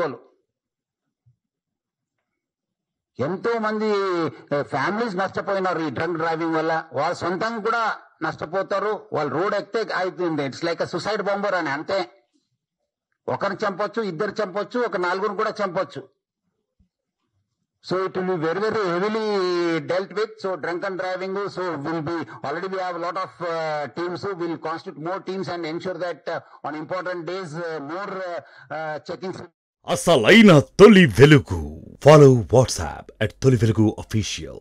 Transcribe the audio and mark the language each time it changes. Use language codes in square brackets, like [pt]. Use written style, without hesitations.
[te] వాళ్ళు ఎంతో మంది ఫ్యామిలీస్ నష్టపోయినారు ఈ డ్రంక్ డ్రైవింగ్ వల్ల. వాళ్ళ సొంతంగా కూడా నష్టపోతారు. వాళ్ళు రోడ్ ఎక్కితే అవుతుంది, [en] it's like suicide bomber [te] అని అంతే. ఒకరిని చంపొచ్చు, ఇద్దరు చంపొచ్చు, ఒక 4 కూడా చంపొచ్చు. [en] So it will be very very heavily dealt with. So drunk and driving, so will be already we have a lot of teams who will constitute more teams and ensure that on important days more checkings. [te] అసలైన తొలి వెలుగు. [en] follow WhatsApp [te] @తొలి వెలుగు official.